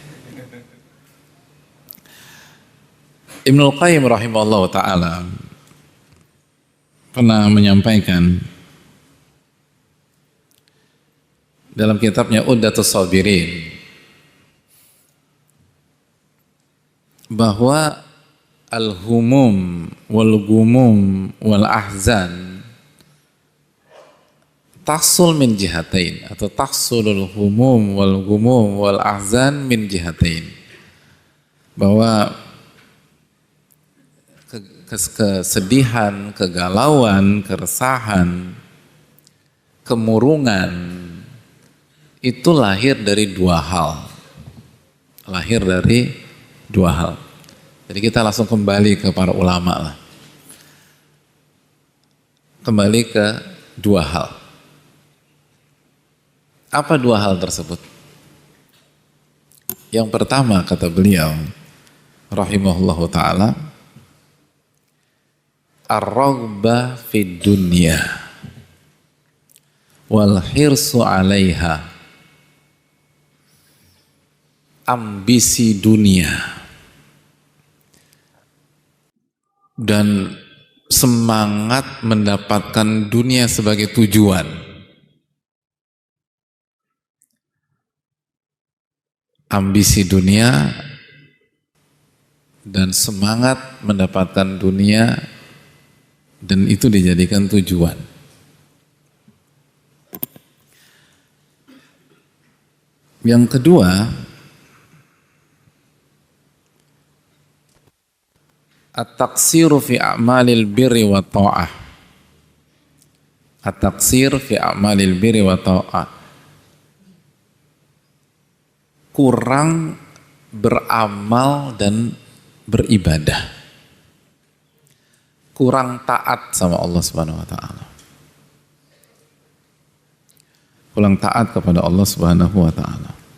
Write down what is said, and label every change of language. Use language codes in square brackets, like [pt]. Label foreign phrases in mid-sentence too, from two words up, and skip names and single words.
[id] Ibnul Qayyim [ar] رحمه الله تعالى [id] pernah menyampaikan dalam kitabnya Uddatus Sabirin [ar] bahwa الهموم والغموم والأحزان تحصل من جهتين, atau تحصل الهموم والغموم والأحزان من جهتين, [id] bahwa kesedihan, kegalauan, keresahan, kemurungan itu lahir dari dua hal. Lahir dari dua hal. Jadi kita langsung kembali ke para ulama lah. Kembali ke dua hal. Apa dua hal tersebut? Yang pertama kata beliau [ar] رحمه الله تعالى, الرغبة في الدنيا والحرص عليها, [id] ambisi dunia dan semangat mendapatkan dunia sebagai tujuan. Ambisi dunia dan semangat mendapatkan dunia, dan itu dijadikan tujuan. Yang kedua, [ar] التقصير في أعمال البر والطاعة. التقصير في أعمال البر والطاعة. [id] Kurang beramal dan beribadah. Kurang taat sama Allah [ar] سبحانه وتعالى. [id] Kurang taat kepada Allah [ar] سبحانه وتعالى.